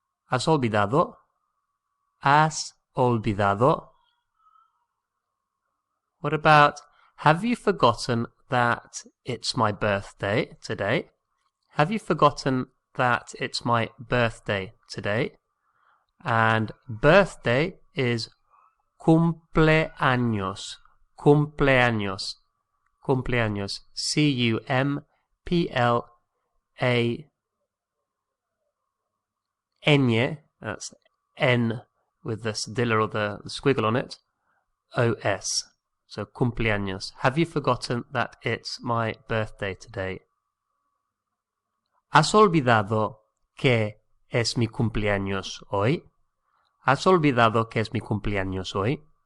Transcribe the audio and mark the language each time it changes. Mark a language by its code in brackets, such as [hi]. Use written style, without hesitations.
[es] ¿Has olvidado? ¿Has olvidado? [en] What about have you forgotten that it's my birthday today? Have you forgotten that it's my birthday today? And birthday is cumpleaños. [es] Cumpleaños. Cumpleaños. C-U-M-P-L-A-Ñ. [en] That's N with the cedilla or the squiggle on it. O-S. So cumpleaños. Have you forgotten that it's my birthday today? [es] ¿Has olvidado que es mi cumpleaños hoy? ¿Has olvidado que es mi cumpleaños hoy?